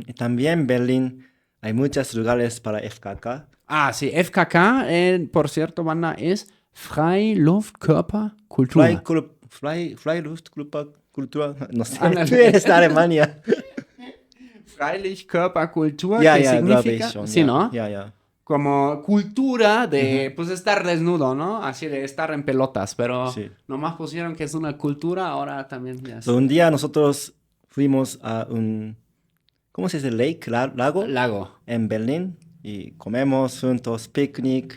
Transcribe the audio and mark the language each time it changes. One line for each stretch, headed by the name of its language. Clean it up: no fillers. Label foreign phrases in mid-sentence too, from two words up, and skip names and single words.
Spanish: Y también en Berlín hay muchos lugares para FKK. Ah, sí, FKK, por cierto, banda, es Freiluftkörperkultur. Freiluftkultur, no sé, Ándale. tú eres de Alemania. Freilichkörperkultur, Ya, que ya,
German: glaube
Spanish: significa,
German: ich schon,
Spanish: sí, ya, ¿no? ya, ya. Como cultura de, pues, estar desnudo, ¿no? Así de estar en pelotas, pero Sí. nomás pusieron que es una cultura, ahora también ya So, un día nosotros fuimos a ¿cómo se dice? Lago, Lago. en Berlín y comemos juntos, picnic.